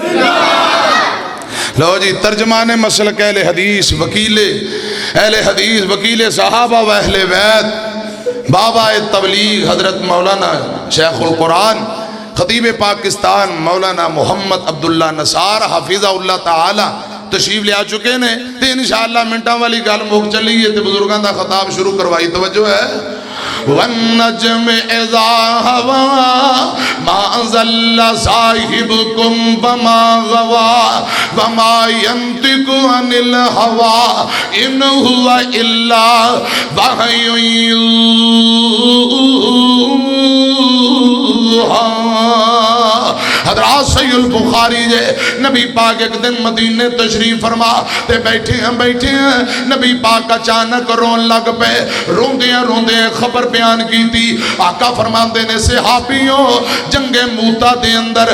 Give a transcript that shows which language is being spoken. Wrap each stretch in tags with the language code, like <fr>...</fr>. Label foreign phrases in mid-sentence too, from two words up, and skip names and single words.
<pa>لو جی ترجمان مسلک اہل حدیث وکیل صحابہ و اہل بیت بابا تبلیغ حضرت مولانا شیخ القرآن خطیب پاکستان مولانا محمد عبداللہ نصار</pa> <ar>حفظہ اللہ تعالی</ar> <pa>تشریف لے آ چکے نے تے انشاءاللہ منٹاں والی گل مک چلی ہے تے بزرگاں دا خطاب شروع کروائی توجہ ہے</pa> <ar>وَالنَّجْمِ إِذَا هَوَى مَا ضَلَّ صَاحِبُكُمْ وَمَا غَوَى وَمَا يَنطِقُ عَنِ الْهَوَى إِنْ هُوَ إِلَّا وَحْيٌ</ar> <pa>يُوحَىٰ حضرات صحیح البخاری جے نبی پاک ایک دن مدینے تشریف فرما تے بیٹھے ہیں نبی پاک اچانک رون لگ پے روندے خبر بیان کی تھی آقا فرماندے نے صحابیوں جنگ موتا دے اندر</pa>